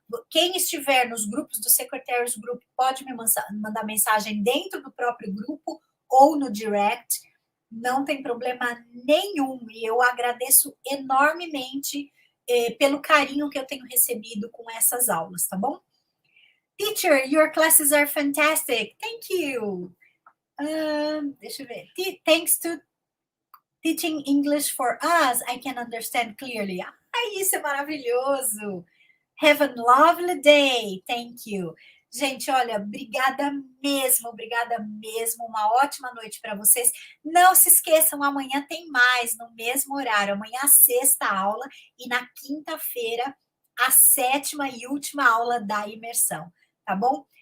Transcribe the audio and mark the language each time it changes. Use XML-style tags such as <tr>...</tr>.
<pt>Quem estiver nos grupos do Secretaries Group pode me mandar mensagem dentro do próprio grupo ou no direct, não tem problema nenhum. E eu agradeço enormemente pelo carinho que eu tenho recebido com essas aulas, tá bom?</pt> <en>Teacher, your classes are fantastic. Thank you.</en> <pt>Deixa eu ver.</pt> <en>Thanks to teaching English for us, I can understand clearly.</en> <pt>Isso é maravilhoso.</pt> <en>Have a lovely day. Thank you.</en> <pt>Gente, olha, obrigada mesmo. Uma ótima noite para vocês. Não se esqueçam, amanhã tem mais, no mesmo horário. Amanhã a sexta aula e na quinta-feira a sétima e última aula da imersão, tá bom?</pt>